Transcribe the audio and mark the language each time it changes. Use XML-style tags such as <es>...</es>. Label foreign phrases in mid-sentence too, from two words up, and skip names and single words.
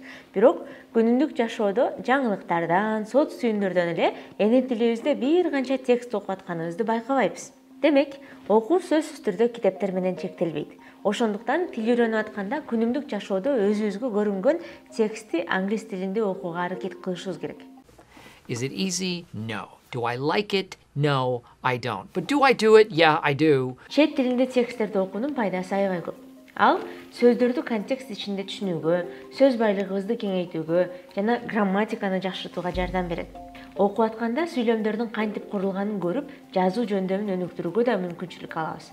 <ky>Бирок күнүмдүк жашоодо жаңылыктардан, соц түйүндөрдөн эле эне тилибизде бир канча текст окуп атканыбызды байкабайбыз. Демек, окуу сөзсүз түрдө китептер менен чектелбейт. Ошондуктан тил үйрөнүп атканда күнүмдүк жашоодо өзүбүзгө көрүнгөн текстти англис тилинде окууга аракет кылышыбыз керек.</ky> <en>Is it easy? No. Do I like it? No, I don't. But do I do it? Yeah, I do.</en> <ky>Чет тилинде тексттерди окуунун пайдасы аябай көп. Ал сөздөрдү контекст ичинде түшүнүүгө, сөз байлыгыбызды кеңейтүүгө жана грамматиканы жакшыртууга жардам берет. Окуп атканда сүйлөмдөрдүн кантип курулганын көрүп, жазуу жөндөмүн өнүктүрүүгө да мүмкүнчүлүк алабыз.</ky>